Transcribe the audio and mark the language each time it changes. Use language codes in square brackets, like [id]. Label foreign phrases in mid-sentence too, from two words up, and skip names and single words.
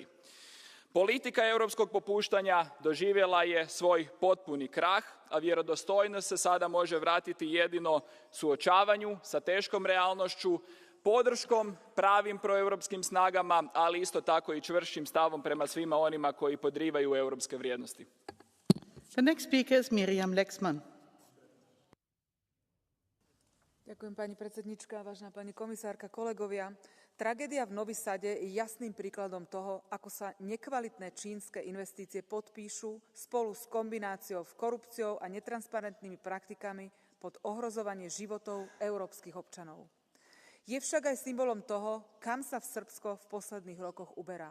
[hr] Politika europskog popuštanja doživjela je svoj potpuni krah, a vjerodostojnost se sada može vratiti jedino suočavanju sa teškom realnošću, podrškom pravim proeuropskim snagama, ali isto tako i čvršćim stavom prema svima onima koji podrivaju europske vrijednosti. [en] The next speaker is Miriam Lexman. [sk] Ďakujem, pani predsednička, vážená pani komisárka, kolegovia. Tragédia v Novi Sade je jasným príkladom toho, ako sa nekvalitné čínske investície podpíšu spolu s kombináciou korupciou a netransparentnými praktikami pod ohrozovanie životov európskych občanov. Je však aj symbolom toho, kam sa v Srbsko v posledných rokoch uberá.